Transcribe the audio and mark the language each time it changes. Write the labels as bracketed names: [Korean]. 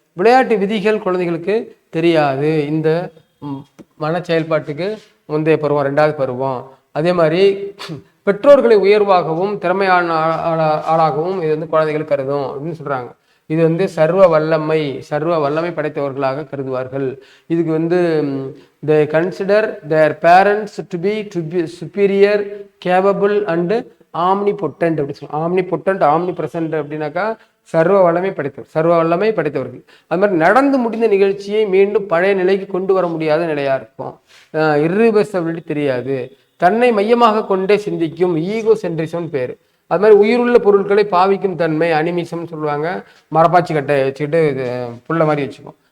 [Tamil] விளையாட்டு விதிகள் குழந்தைகளுக்கு தெரியாது. இந்த மன செயல்பாட்டுக்கு முந்தைய பருவம், 2வது பருவம். அதே மாதிரி பெற்றோர்களை உயர்வாகவும் திறமையான ஆளாகவும் இது வந்து குழந்தைகள் கருதும் அப்படின்னு சொல்றாங்க. இது வந்து சர்வ வல்லமை படைத்தவர்களாக கருதுவார்கள். இதுக்கு வந்து [English] they consider their parents to be superior, capable and omnipotent [Tamil] அப்படி சொல்லுவாங்க. omnipotent, omnipresent அப்படின்னாக்கா சர்வ வல்லமை படைத்தவர்கள். அது மாதிரி நடந்து முடிந்த நிகழ்ச்சியை மீண்டும் பழைய நிலைக்கு கொண்டு வர முடியாத நிலையா இருக்கும். irreversibility தெரியாது. தன்னை மையமாக கொண்டே சிந்திக்கும், ஈகோ சென்ட்ரிசம் பேரு. அது மாதிரி உயிருள்ள பொருட்களை பாவிக்கும் தன்மை அனிமிசம் சொல்லுவாங்க. மரப்பாச்சி கட்டை வச்சுக்கிட்டு புள்ள மாதிரி வச்சுக்கும்.